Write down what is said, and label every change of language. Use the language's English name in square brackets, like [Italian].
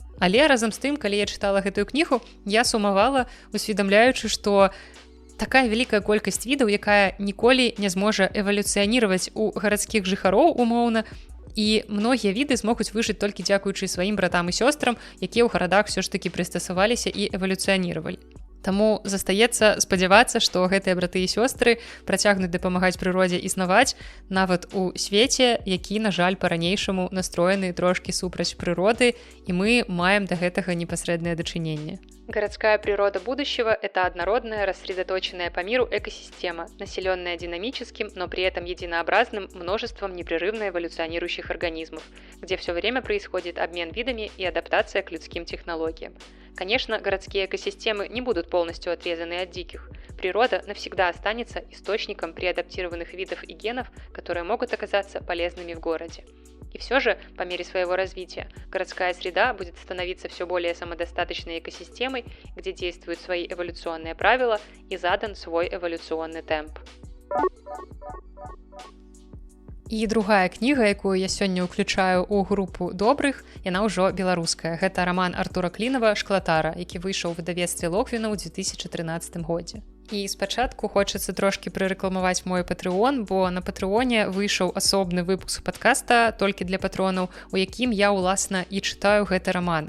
[Belarusian] Але разам з тым, калі я чытала гэтую кнігу, я сумавала, усведамляючы, што такая вялікая колькасць відаў, якая ніколі не зможа эвалюцыяніраваць у гарадскіх жыхароў умоўна, і многія віды змогуць выжыць толькі дзякуючы сваім братам і сёстрам, якія ў гарадах все ж такі прыстасаваліся і эвалюцыяніравалі. Таму застаецца спадзявацца, што гэтыя браты і сёстры працягнуць дапамагаць прыродзе існаваць нават у свеце, які, на жаль, па-ранейшаму настроены трошкі супраць прыроды, і мы маем да гэтага непасрэднае дачыненне. [Russian] Городская природа будущего – это однородная, рассредоточенная по миру экосистема, населенная динамическим, но при этом единообразным множеством непрерывно эволюционирующих организмов, где все время происходит обмен видами и адаптация к людским технологиям. Конечно, городские экосистемы не будут полностью отрезаны от диких. Природа навсегда останется источником преадаптированных видов и генов, которые могут оказаться полезными в городе. И все же, по мере своего развития, городская среда будет становиться все более самодостаточной экосистемой, где действуют свои эволюционные правила и задан свой эволюционный темп. [Belarusian] І другая кніга, якую я сёння ўключаю ў групу добрых, яна ўжо беларуская. Гэта раман Артура Клінава «Шклатара», які выйшаў у выдавецтве Логвіна ў 2013 годзе. І спачатку хочацца трошкі прарэкламаваць мой патрыон, бо на патрыоне выйшаў асобны выпуск падкаста толькі для патронаў, у якім я ўласна і чытаю гэты раман.